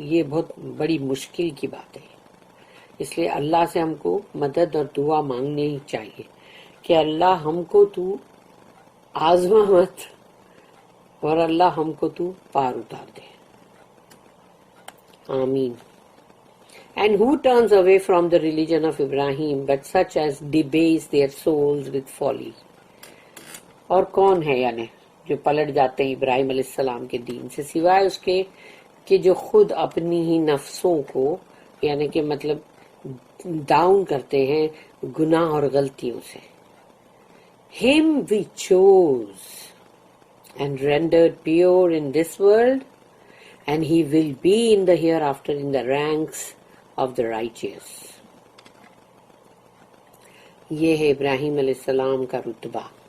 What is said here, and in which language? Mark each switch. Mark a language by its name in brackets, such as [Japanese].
[Urdu] یہ بہت بڑی مشکل کی بات ہے. اس لیے اللہ سے ہم کو مدد اور دعا مانگنی ہی چاہیے کہ اللہ ہم کو تو آزما مت اور اللہ ہم کو تو پار اتار دے. آمین. [English] And who turns away from the religion of Ibrahim but such as debase their souls with folly. [Urdu] اور کون ہے یعنی جو پلٹ جاتے ہیں ابراہیم علیہ السلام کے دین سے سوائے اس کے کہ جو خود اپنی ہی نفسوں کو یعنی کہ مطلب ڈاؤن کرتے ہیں گناہ اور غلطیوں سے. [English] Him we chose and rendered pure in this world, and he will be in the hereafter in the ranks of the righteous. [Urdu] یہ ہے ابراہیم علیہ السلام کا رتبہ.